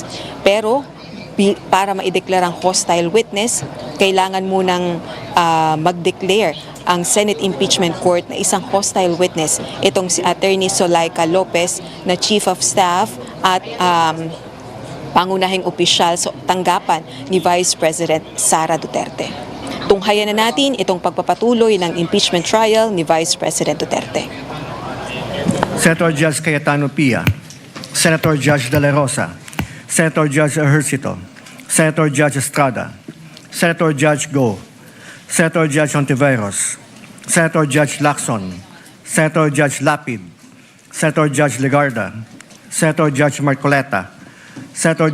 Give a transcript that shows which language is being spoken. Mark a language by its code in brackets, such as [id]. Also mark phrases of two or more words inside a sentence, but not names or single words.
[tl] Pero para maideklarang [en] hostile witness, [tl] kailangan munang mag-declare ang Senate Impeachment Court na isang [en] hostile witness. [tl] Itong si Attorney Soleika Lopez na [en] Chief of Staff [tl] at pangunahing opisyal sa tanggapan ni Vice President Sara Duterte. Tunghayan na natin itong pagpapatuloy ng [en] impeachment trial [tl] ni Vice President Duterte. Senator Judge Cayetano Pia, Senator Judge De La Rosa, Senator Judge Ejercito, Senator Judge Estrada, Senator Judge Go, Senator Judge Hontiveros, Senator Judge Lacson, Senator Judge Lapid, Senator Judge Legarda, Senator Judge Marcoleta, Senator